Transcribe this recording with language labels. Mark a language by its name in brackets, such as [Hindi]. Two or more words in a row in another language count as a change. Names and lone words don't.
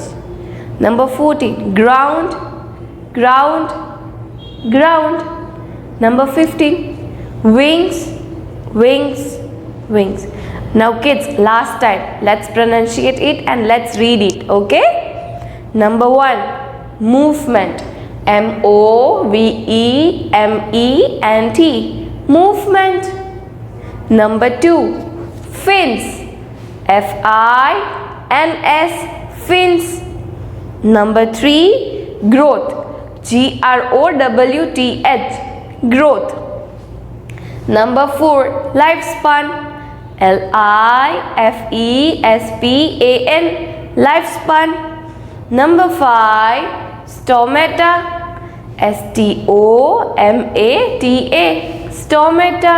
[English] Number 14, ground. Ground. Ground. Number 15, wings. Wings. Wings. Now kids, last time, let's pronunciate it and let's read it, okay? Number 1, movement. M-O-V-E-M-E-N-T, movement. Number 2, fins. F-I-N-S, fins. Number 3, growth. G-R-O-W-T-H, growth. Number 4, lifespan. L-I-F-E-S-P-A-N, lifespan. Number 5, stomata. S-T-O-M-A-T-A, stomata.